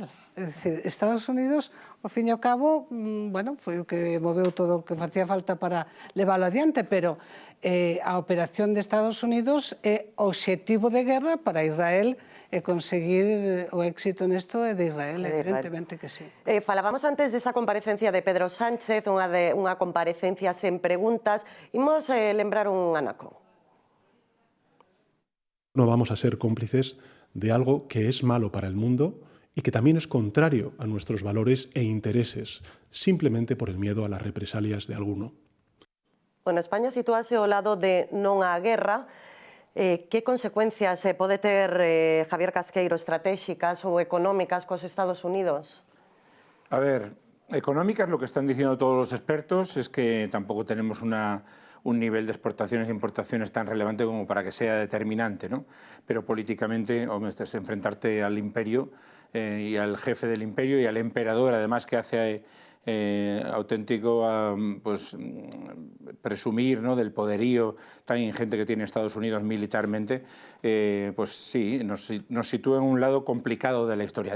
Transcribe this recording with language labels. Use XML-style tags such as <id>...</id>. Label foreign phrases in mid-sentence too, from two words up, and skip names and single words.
<gl>É dicir, Estados Unidos, ao fin e ao cabo, bueno, foi o que moveu todo o que facía falta para leválo adiante, pero a operación de Estados Unidos é o obxectivo de guerra para Israel e conseguir o éxito nesto é de Israel, evidentemente que sí. Falábamos antes desa comparecencia de Pedro Sánchez, unha comparecencia sen preguntas. Imos lembrar un anaco.</gl> <es>No vamos a ser cómplices de algo que es malo para el mundo y que también es contrario a nuestros valores e intereses, simplemente por el miedo a las represalias de alguno.</es> <gl>Bueno, España sitúase ao lado de non á guerra. Que consecuencias pode ter, Javier Casqueiro, estratégicas ou económicas cos Estados Unidos?</gl> <es>A ver, económicas, lo que están diciendo todos los expertos es que tampoco tenemos un nivel de exportaciones e importaciones tan relevante como para que sea determinante, ¿no? Pero políticamente, es enfrentarte al imperio y al jefe del imperio y al emperador, además, que hace auténtico pues, presumir, ¿no?, del poderío tan ingente que tiene Estados Unidos militarmente, pues sí, nos sitúa en un lado complicado de la historia.</es>